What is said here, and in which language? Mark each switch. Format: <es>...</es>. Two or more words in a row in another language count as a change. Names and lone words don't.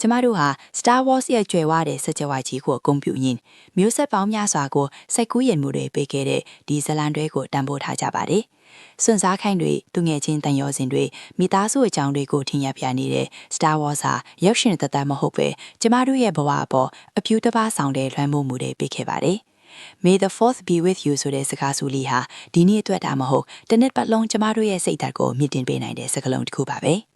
<my>မတို့ဟာ Star Wars ရဲ့ကြွယ်ဝတဲ့စကြဝဠာကြီးကိုဂုဏ်ပြုရင်းမျိုးဆက်ပေါင်းများစွာကိုစိတ်ကူးယဉ်မှုတွေပေးခဲ့တဲ့ဒီဇလန်တွေကိုတန်ဖိုးထားကြပါတယ်။စွန့်စားခိုင်းတွေသူငယ်ချင်းတန်ရောစင်တွေမိသားစုအကြောင်းတွေကိုထင်ရပြနေတဲ့ Star Wars ဟာရုပ်ရှင်သက်သက်မဟုတ်ပဲကျမတို့ရဲ့ဘဝအပေါ်အပြူတစ်ပါးဆောင်တဲ့လွှမ်းမိုးမှုတွေပေးခဲ့ပါတယ်။</my> <en>May the 4th be with you</en> <my>ဆိုတဲ့စကားစုလေးဟာဒီနေ့အတွက်ဒါမဟုတ်တနစ်ပတ်လုံးကျမတို့ရဲ့စိတ်ဓာတ်ကိုမြင့်တင်ပေးနိုင်တဲ့စကားလုံးတစ်ခုပါပဲ။</my>